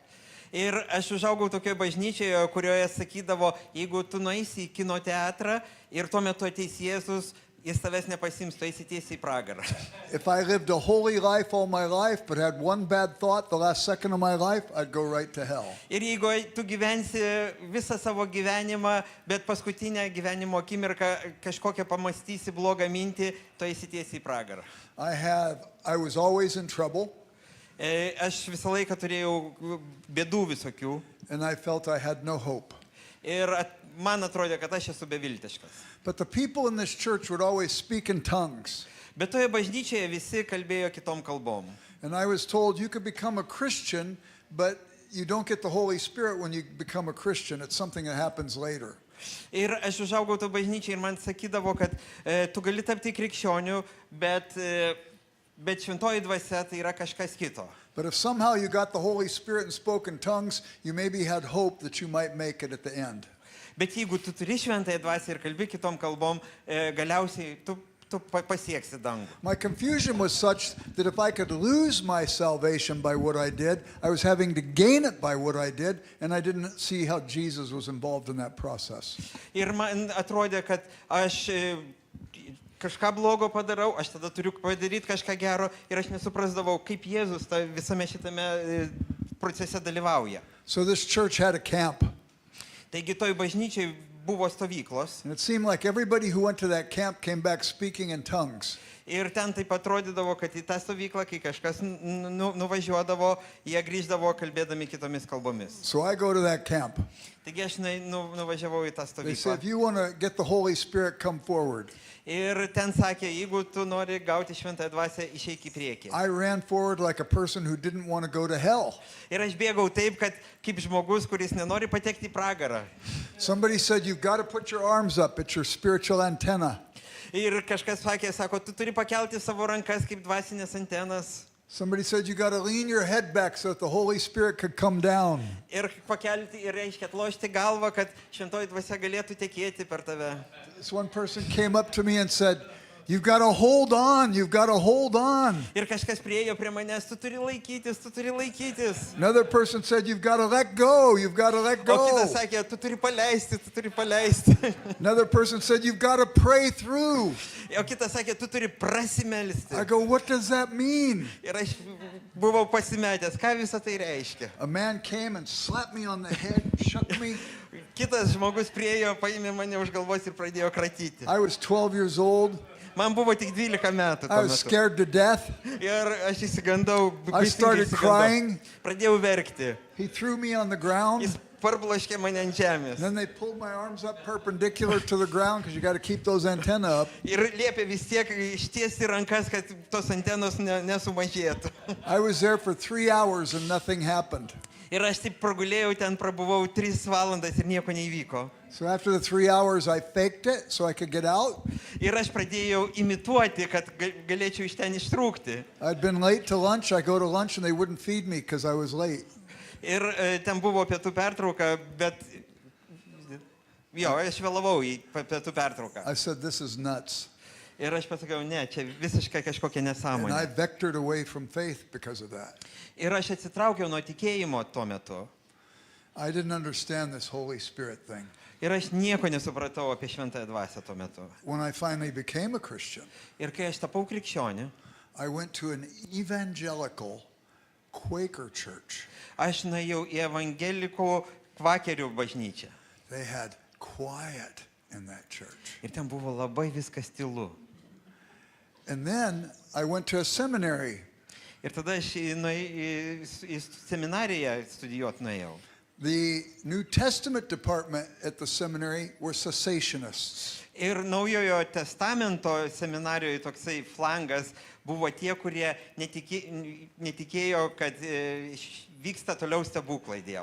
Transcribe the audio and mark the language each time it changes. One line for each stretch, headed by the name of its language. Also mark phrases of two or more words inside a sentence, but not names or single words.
Lithuanian: Ir aš užaugau tokioje bažnyčioje, kurioje sakydavo, jeigu tu nueisi į kino teatrą ir tuo metu ateis Jėzus, jis tavęs nepasims, tu eisi tiesiai į pragarą.
English: If I lived a holy life all my life but had one bad thought the last second of my life, I'd go right to hell.
Lithuanian: Ir jeigu tu gyvensi visą savo gyvenimą, bet paskutinę gyvenimo akimirką kažkokią pamastysi blogą mintį, tu eisi tiesiai į pragarą.
English: I was always in trouble.
Lithuanian: Aš visą laiką turėjau bėdų visokių.
English: And I felt I had no hope.
Lithuanian: Ir man atrodė, kad aš esu beviltiškas.
English: But the people in this church would always speak in tongues.
Lithuanian: Bet toje bažnyčioje visi kalbėjo kitom kalbom.
English: And I was told you could become a Christian, but you don't get the Holy Spirit when you become a Christian. It's something that happens later.
Lithuanian: Ir aš užaugau to bažnyčiai ir man sakydavo, kad tu gali tapti krikščioniu, bet šventoji dvasia tai yra kažkas kito.
English: But if somehow you got the Holy Spirit and spoke in tongues, you maybe had hope that you might make it at the end.
Lithuanian: Bet jeigu tu turi šventąją dvasią ir kalbi kitom kalbom, galiausiai tu pasieksi dangų.
English: My confusion was such that if I could lose my salvation by what I did, I was having to gain it by what I did, and I didn't see how Jesus was involved in that process.
Lithuanian: Ir man atrodė, kad aš kažką blogo padarau, aš tada turiu padaryti kažką gero ir aš nesuprasdavau, kaip Jėzus visame šitame procese dalyvauja.
English: So this church had a camp.
Lithuanian: Taigi toj bažnyčiai buvo stovyklos.
English: And it seemed like everybody who went to that camp came back speaking in tongues.
Lithuanian: Ir ten taip atrodydavo, kad į tą stovyklą, kai kažkas nuvažiuodavo, jie grįždavo kalbėdami kitomis kalbomis.
English: So I go to that camp.
Lithuanian: Taigi aš nuvažiavau į tą
English: They say,
Lithuanian: stovyklą.
English: if you want to get the Holy Spirit, come forward.
Lithuanian: Ir ten sakė, jeigu tu nori gauti šventąją dvasią, išeik į priekį.
English: I ran forward like a person who didn't want to go to hell.
Lithuanian: Ir aš bėgau taip, kad kaip žmogus, kuris nenori patekti į pragarą.
English: Somebody said, you've got to put your arms up. It's your spiritual antenna.
Lithuanian: Ir kažkas sakė, sako, tu turi pakelti savo rankas kaip dvasinės antenas.
English: Somebody said, you got to lean your head back so that the Holy Spirit could come down.
Lithuanian: Ir pakelti, ir reiškia atlošti galvą, kad šventoji dvasia galėtų tekėti per tave.
English: This one person came up to me and said, you've got to hold on. You've got to hold on.
Lithuanian: Ir kažkas priejo prie manęs, tu turi laikytis, tu turi laikytis.
English: Another person said, you've got to let go. You've got to let
Lithuanian: O
English: go.
Lithuanian: kitas sakė, tu turi paleisti, tu turi paleisti.
English: Another person said, you've got to pray through.
Lithuanian: O kitas sakė, tu turi prasimelsti.
English: I go, what does that mean?
Lithuanian: Ir aš buvau pasimetęs, ką visą tai reiškia.
English: A man came and slapped me on the head, shook me.
Lithuanian: Kitas žmogus priejo, paėmė mane už galvos ir pradėjo kratyti.
English: I was 12 years old.
Lithuanian: Man buvo tik 12 metų
English: I
Lithuanian: tuo
English: was
Lithuanian: metu.
English: scared to death.
Lithuanian: Ir aš įsigandau,
English: I started crying.
Lithuanian: Pradėjau verkti.
English: He threw me on the ground.
Lithuanian: Jis parbloškė mane ant žemės.
English: Then they pulled my arms up perpendicular to the ground because you got to keep those antennae up.
Lithuanian: Ir liepė vis tiek ištiesti rankas, kad tos antenos nesumažėtų.
English: I was there for 3 hours and nothing happened.
Lithuanian: Ir aš taip pragulėjau, ten prabuvau 3 valandas ir nieko neįvyko.
English: So after the 3 hours, I faked it so I could get out.
Lithuanian: Ir aš pradėjau imituoti, kad galėčiau iš ten ištrūkti.
English: I'd been late to lunch. I go to lunch and they wouldn't feed me because I was late.
Lithuanian: Ir ten buvo pietų pertrauka, bet jo, aš vėlavau į pietų pertrauką.
English: I said, this is nuts.
Lithuanian: Ir aš pasakiau, ne, čia visiškai kažkokia
English: And I
Lithuanian: nesąmonė.
English: vectored away from faith because of that.
Lithuanian: Ir aš atsitraukiau nuo tikėjimo tuo metu.
English: I didn't understand this Holy Spirit thing.
Lithuanian: Ir aš nieko nesupratau apie šventąją dvasią tuo metu.
English: When I finally became a Christian,
Lithuanian: Ir kai aš tapau krikščionį,
English: I went to an evangelical Quaker church.
Lithuanian: aš nuėjau į evangelikų kvakerių bažnyčią.
English: They had quiet in that church.
Lithuanian: Ir ten buvo labai viskas tylu.
English: And then I went to a seminary.
Lithuanian: Ir tada aš į seminariją studijuot nuėjau.
English: The New Testament department at the seminary were cessationists.
Lithuanian: Ir Naujojo testamento seminarijoje toksai flangas buvo tie, kurie netikėjo, kad vyksta toliau stebuklai Dievo.